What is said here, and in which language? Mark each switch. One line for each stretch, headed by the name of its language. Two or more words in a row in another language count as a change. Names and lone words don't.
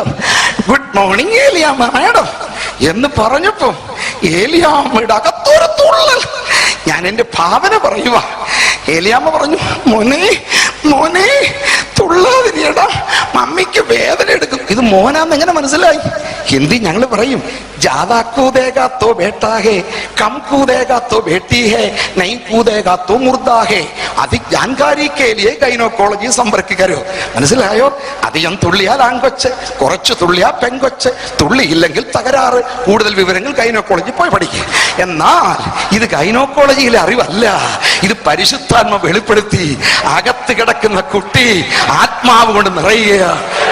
English: good morning
Malayalam: ഏലിയാമ്മ മാഡം എന്ന് പറഞ്ഞപ്പോ ഏലിയാമ്മയുടെ അകത്തൊരു തുള്ളൽ. ഞാൻ എന്റെ ഭാവന പറയുക. ഏലിയാമ്മ പറഞ്ഞു, മോനെ തുള്ളാതിരിയടാ, മമ്മിക്ക് വേദന എടുക്കും. ഇത് മോനാന്ന് എങ്ങനെ മനസ്സിലായി? ഹിന്ദി ഞങ്ങൾ പറയും,
Hindi: ज्यादा कूदेगा तो बेटा है, कम कूदेगा तो बेटी है, नहीं कूदेगा तो मुर्दा है. अधिक जानकारी के लिए ഗൈനക്കോളജി सम्पर्क करो. മനസ്സിലായോ?
Malayalam: അധികം തുള്ളിയാൽ ആൺകൊച്ച്, കുറച്ച് തുള്ളിയാൽ പെൺകൊച്ച്, തുള്ളിയില്ലെങ്കിൽ തകരാറ്. കൂടുതൽ വിവരങ്ങൾ ഗൈനക്കോളജി പോയി പഠിക്കുക. എന്നാൽ ഇത് ഗൈനക്കോളജിയിലെ അറിവല്ല, ഇത് പരിശുദ്ധാത്മ വെളിപ്പെടുത്തി അകത്ത് കിടക്കുന്ന കുട്ടി ആത്മാവ് കൊണ്ട് നിറയുക.